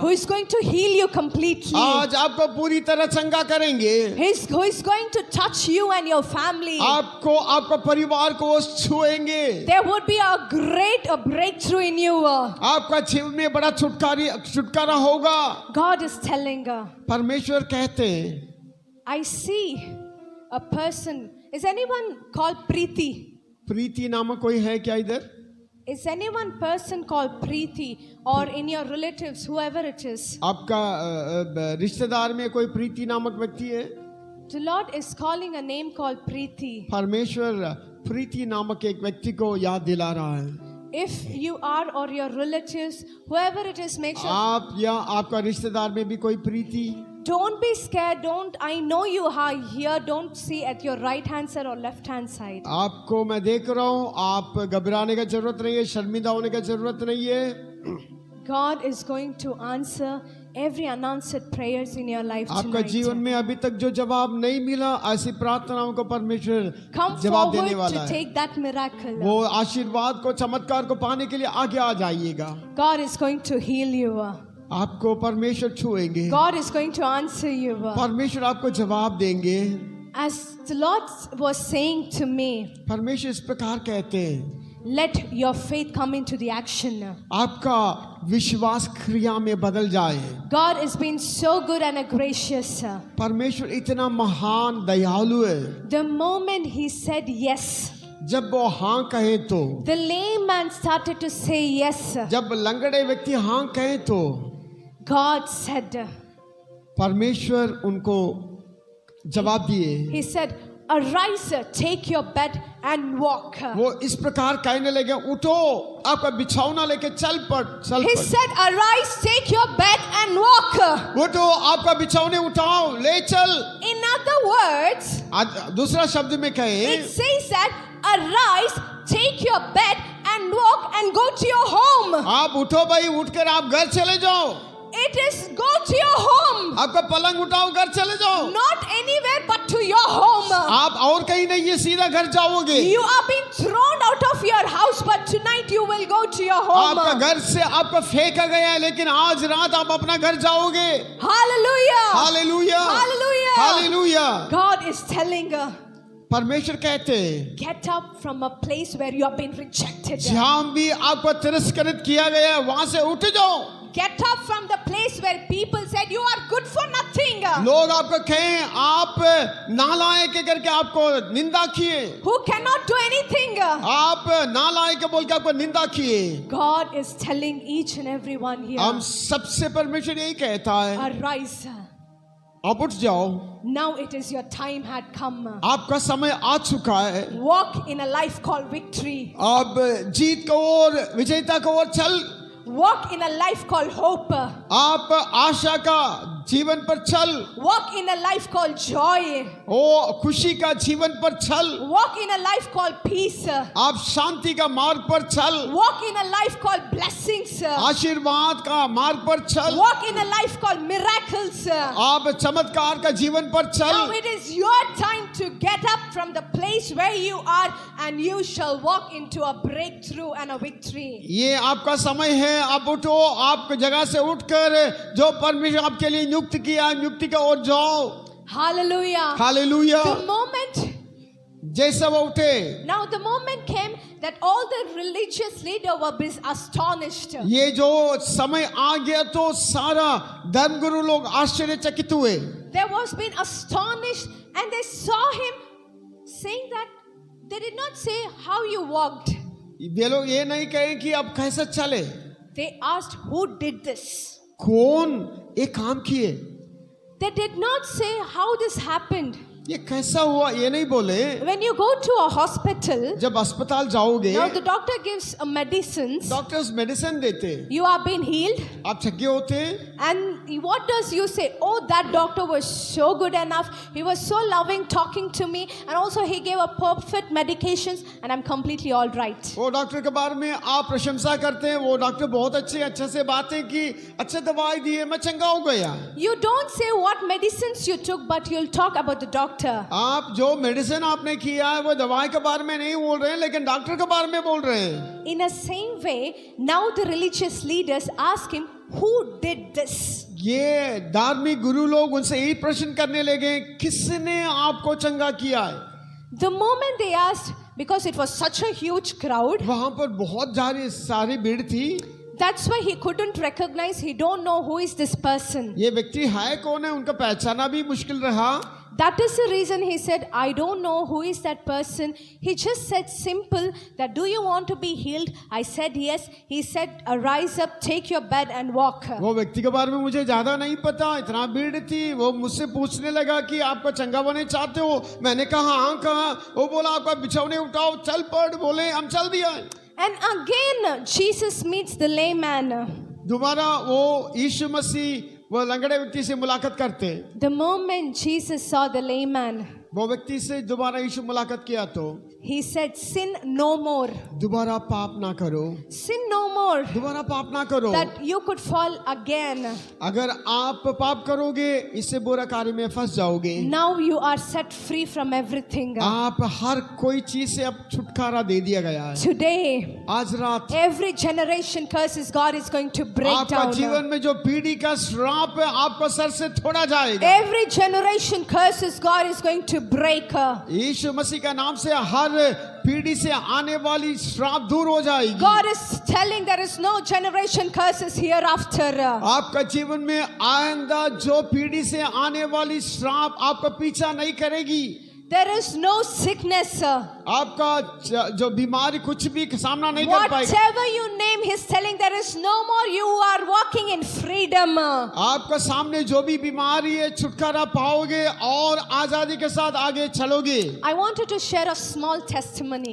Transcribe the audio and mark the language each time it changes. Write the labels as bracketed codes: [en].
[en] Who is going to heal you completely. [hi] आज आपको पूरी तरह चंगा करेंगे. [en] Who is going to touch you and your family. [hi] आपको आपका परिवार को छुएंगे. [en] There would be a great breakthrough in you. [hi] आपका जीवन में बड़ा छुटकारा होगा. [en] God is telling, [hi] परमेश्वर कहते हैं, [en] I see a person. Is anyone called Preeti? [hi] प्रीति नामक कोई है क्या इधर? [en] Is anyone person called Preeti or in your relatives, whoever it is? [hi] आपका रिश्तेदार में कोई प्रीति नामक व्यक्ति है? [en] The Lord is calling a name called Preeti. [hi] परमेश्वर प्रीति नामक एक व्यक्ति को याद दिला रहा है. [en] If you are or your relatives, whoever it is, make sure. [hi] आप या आपका रिश्तेदार में भी कोई प्रीति. [en] Don't be scared. I know you are here. Don't see at your right hand side or left hand side. [hi] आपको मैं देख रहा हूँ. आप घबराने का जरूरत नहीं है, शर्मिंदा होने का जरूरत नहीं है. [en] God is going to answer every unanswered prayers in your life [hi] आपका [en] tonight. [hi] जीवन में अभी तक जो जवाब नहीं मिला, ऐसी प्रार्थनाओं को परमेश्वर [en] Come [hi] जवाब देने [en] forward [hi] वाला [en] take that miracle. [hi] वो आशीर्वाद को, चमत्कार को पाने के लिए आगे आ जाइएगा. [en] God is going to heal you. [hi] आपको परमेश्वर छुएंगे. [en] God is going to answer you. [hi] परमेश्वर आपको जवाब देंगे. [en] As the Lord was saying to me, [hi] परमेश्वर इस प्रकार कहते हैं, [en] let your faith come into the action. [hi] आपका विश्वास क्रिया में बदल जाए. [en] God has been so good and gracious. [hi] परमेश्वर इतना महान दयालु है. [en] The moment he said yes, [hi] जब वो हाँ कहे तो, [en] the lame man started to say yes. [hi] जब लंगड़े व्यक्ति हाँ कहे तो, [en] God said, [hi] परमेश्वर उनको जवाब दिए. [en] he said, arise, take your bed and walk. [hi] वो इस प्रकार कहने लगे, उठो, आपका बिछौना लेके चल पड़. [en] He said, arise, take your bed and walk. [hi] उठो, आपका बिछौने उठाओ, ले चल. [en] In other words, [hi] दूसरा शब्द में कहे, [en] it says that arise, take your bed and walk and go to your home. [hi] आप उठो भाई, उठकर आप घर चले जाओ. [en] It is go to your home. [hi] आपका पलंग उठाओ, घर चले जाओ. [en] Not anywhere but to your home. [hi] आप और कहीं नहीं, ये सीधा घर जाओगे. [en] You are being thrown out of your house, but tonight you will go to your home. [hi] आपका घर से आपको फेंका गया है, लेकिन आज रात आप अपना घर जाओगे. [en] Hallelujah. [hi] Hallelujah, [en] Hallelujah. [hi] Hallelujah. [en] God is telling her, [hi] परमेश्वर कहते हैं, [en] get up from a place where you have been rejected. [hi] जहाँ भी आपको तिरस्कृत किया गया है, वहां से उठ जाओ. [en] Get up from the place where people said you are good for nothing. [hi] लोग आपको कहें आप नालायक करके आपको निंदा किए. [en] Who cannot do anything. [hi] आप नालायक बोल के आपको निंदा किए। [en] God is telling each and every one here, [hi] हम सबसे परमेश्वर यही कहता है, [en] arise. [hi] आप उठ जाओ, [en] Now it is your time had come. [hi] आपका समय आ चुका है। [en] Walk in a life called victory. [hi] अब जीत को ओर, विजेता को ओर चल। [en] Walk in a life called hope. [hi] आप आशा का जीवन पर चल। [en] Walk in a life called joy. [hi] ओ खुशी का जीवन पर चल। [en] Walk in a life called peace. [hi] आप शांति का मार्ग पर चल। [en] Walk in a life called blessings. [hi] आशीर्वाद का मार्ग पर चल। [en] Walk in a life called miracles. [hi] आप चमत्कार का जीवन पर [en] Now [hi] चल। [en] it is your time to get up from the place where you are and you shall walk into a breakthrough and a victory. [hi] ये आपका समय है, आप उठो, आप जगह से उठकर जो परमेश्वर आपके लिए नियुक्त किया है, नियुक्ति की ओर जाओ। [en] Hallelujah. [hi] हालेलुया। [en] The moment, [hi] जैसे वो उठे, [en] now the moment came that all the religious leaders were astonished. [hi] ये जो समय आ गया तो सारा धर्मगुरु लोग आश्चर्यचकित हुए। [en] There was been astonished and they saw him saying that they did not say how you walked. [hi] ये लोग ये नहीं कहे कि अब कैसे चले, [en] They asked who did this. [hi] कौन ये काम किए, [en] They did not say how this happened. [hi] ये कैसा हुआ, ये नहीं बोले। [en] When you go to a hospital, [hi] जब अस्पताल जाओगे, [en] now the doctor gives medicines. [hi] Doctors medicine देते, [en] You are being healed. [hi] आप छक्के होते, [en] And what does you say? Oh, that doctor was so good enough. He was so loving talking to me. And also he gave a perfect medications and I'm completely all right. [hi] वो doctor के बारे में आप प्रशंसा करते हैं, वो doctor बहुत अच्छे से बातें की, अच्छे दवाई दिए, मैं चंगा हो गया। [en] You don't say what medicines you took, but you'll talk about the doctor. [hi] आप जो मेडिसिन आपने किया है वो दवाई के बारे में नहीं बोल रहे हैं, लेकिन डॉक्टर के बारे में बोल रहे हैं। [en] In the same way, now the religious leaders ask him, who did this? [hi] ये धार्मिक गुरु लोग उनसे यही प्रश्न करने लगे, किसने आपको चंगा किया है? [en] The moment they asked, because it was such a huge crowd, [hi] वहां पर बहुत सारी भीड़ थी, [en] that's why he couldn't recognize, he don't know who is this person. [hi] ये व्यक्ति है कौन है, उनका पहचाना भी मुश्किल रहा। [en] That is the reason he said, I don't know who is that person. He just said simple that, do you want to be healed? I said yes. He said, arise up, take your bed and walk. [hi] वो व्यक्ति के बारे में मुझे ज्यादा नहीं पता, इतना भीड़ थी। वो मुझसे पूछने लगा कि आपका चंगा बने चाहते हो? मैंने कहा हाँ कहा। वो बोला आपका बिछौने उठाओ, चल पड़, बोले हम चल दिया। [en] And again Jesus meets the lame man. [hi] दोबारा वो यीशु मसीह वो लंगड़े व्यक्ति से मुलाकात करते। [en] The moment Jesus saw the lame man, [hi] वो व्यक्ति से दोबारा यीशु मुलाकात किया तो [en] he said, sin no more. [hi] दोबारा पाप ना करो, [en] Sin no more. [hi] दोबारा पाप ना करो। [en] That you could fall again. [hi] अगर आप पाप करोगे इससे बुरा कार्य में फंस जाओगे। [en] Now you are set free from everything. [hi] आप हर कोई चीज से अब छुटकारा दे दिया गया है। [en] Today, [hi] आज रात [en] every generation curses God is going to break [hi] आपका [en] down. [hi] जीवन में जो पीढ़ी का श्राप है आपको सर से थोड़ा जाएगा। [en] Every generation curses God is going to break. [hi] यीशु मसीह का नाम से हर पीढ़ी से आने वाली श्राप दूर हो जाएगी। [en] God is telling there is no generation curses hereafter. [hi] आपका जीवन में आइंदा जो पीढ़ी से आने वाली श्राप आपका पीछा नहीं करेगी। [en] There is no sickness. [hi] आपका जो बीमारी कुछ भी सामना नहीं कर पाएगी। [en] Whatever you name, He's telling there is no more. You are walking in freedom. [hi] आपका सामने जो भी बीमारी है छुटकारा पाओगे और आजादी के साथ आगे चलोगे। [en] I wanted to share a small testimony.